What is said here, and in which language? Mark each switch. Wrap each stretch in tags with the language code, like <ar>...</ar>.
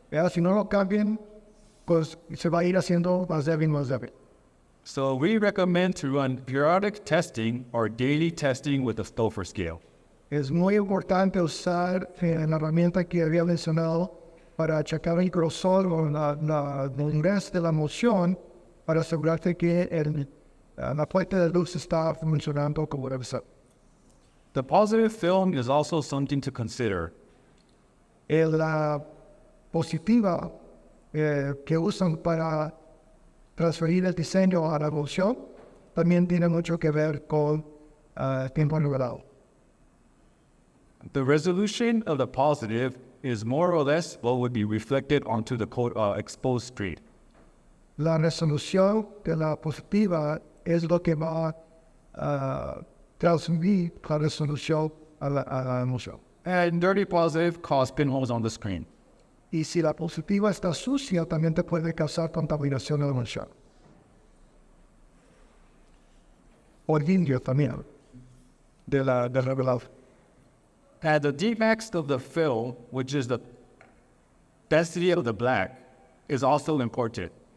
<es>Si no lo cambian, pues se va a ir haciendo más débil.</es> <en>So we recommend to run periodic testing or daily testing with the Stouffer scale.</en> <es>Es muy importante usar la herramienta que había mencionado para checar el grosor o la dureza de la emulsión para asegurarte que la fuente de luz está funcionando como debe ser.</es> <en>The positive film is also something to consider.</en> <es>La positiva que usan para transferir el diseño a la emulsión también tiene mucho que ver con el tiempo revelado.</es> <en>The resolution of the positive is more or less what would be reflected onto the exposed screen.</en> <es>La resolución de la positiva es lo que va a transmitir la resolución a la emulsión.</es> <en>And dirty positive cause pinholes on the screen.</en> <es>Y si la positiva está sucia, también te puede causar contaminación de la emulsión. O limpio también del revelado.</es> <en>And the demax of the film, which is the density of the black, is also important.</en>